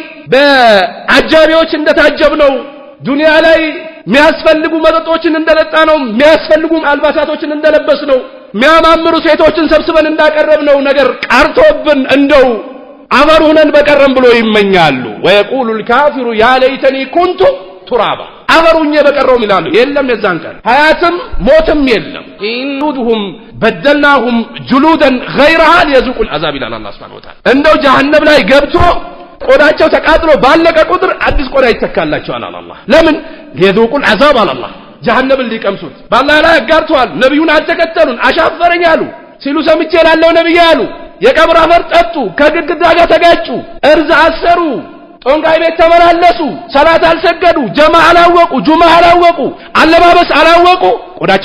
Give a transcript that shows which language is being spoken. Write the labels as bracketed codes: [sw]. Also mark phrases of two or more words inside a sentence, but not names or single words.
[am] በአጃቢዎች እንደታጀብነው ዱንያ ላይ የሚያስፈልጉ መጠጦችን እንደለጣ ነው፣ የሚያስፈልጉ አልባሳቶችን እንደለበስ ነው፣ የሚያማምሩ ሴቶችን ሰብስበን እንዳቀረብነው ነገር ቀርቶብን እንደው አፈር ሆነን በቀረም ብሎ ይመኛሉ። ወየቁሉ [ar] الكافر يا ليتني كنت ترابا [am] አፈሩኝ በቀረው ይላሉ። የለም የዛን ቀን ሀያትም ሞትም የለም። ኢንዱሁም [ar] بدلناهم جلودا غيرها ليذوقوا العذاب [am] ይላል አላህ [ar] سبحانه وتعالى። [am] እንደው ጀሃነም ላይ ገብቶ ቆዳቸው ተቃጥሎ ባለቀ ቁጥር አዲስ ቆዳ ይተካላቸዋል አላህ። ለምን? [ar] ليذوقوا العذاب [am] አላህ ጀሃነምን ሊቀምሱት። ባላህ ላይ አጋርተዋል። ነብዩን አልተከተሉን አሻፈረኝ አሉ ሲሉ ሰምቼ ላለው ነብይ አሉ። የቀብር አፈር ጠጡ፣ ከግድግዳ ጋር ተጋጩ፣ እርዝ አሰሩ፣ ጦንጋይ ቤት ተመላለሱ፣ ሰላት አልሰገዱ፣ ጀማዓ አላወቁ፣ ጁማ አላወቁ፣ አለባበስ አላወቁ። ቆዳቸው